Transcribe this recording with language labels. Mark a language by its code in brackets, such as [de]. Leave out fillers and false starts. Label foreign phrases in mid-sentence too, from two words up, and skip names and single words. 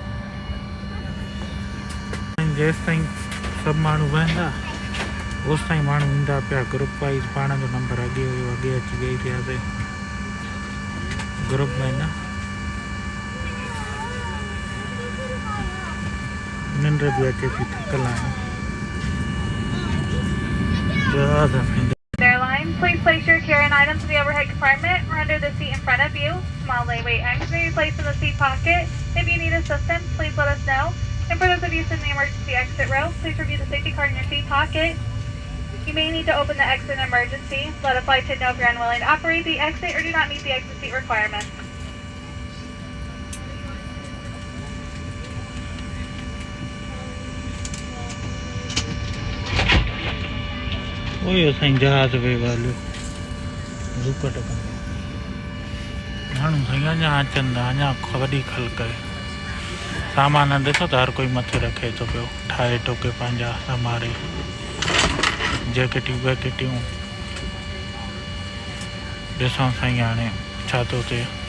[sd] जेसि ताईं सभु माण्हू वेहंदा ओसि ताईं माण्हू ईंदा पिया [en] group wise. [sd] पाण जो नंबर अॻे हुयो, अॻे अची वेही रहियासीं ग्रुप में। न निंड भी अचे थी, थकल आहियूं। जहाज में [en] Airline, please place your carry-on items in the overhead compartment or under the seat in front of you. Small layaway items may be placed in the seat pocket. If you need assistance, please let us know. And for those of you sitting in the emergency exit row, please review the safety card in your seat pocket. You may need to open the exit in emergency. Let a flight attendant know if you're unwilling to operate the exit or do not meet the exit seat requirements. [sd] उहो साईं जहाज वे वालियो रुकट कंदो। माण्हू साईं अञा अचनि था। अञा वॾी ख़लक आहे। सामान ॾिसो त हर कोई मथे रखे थो पियो, ठाहे टोके पंहिंजा संभारे। जैकेटियूं वैकेटियूं ॾिसूं साईं हाणे छा थो थिए।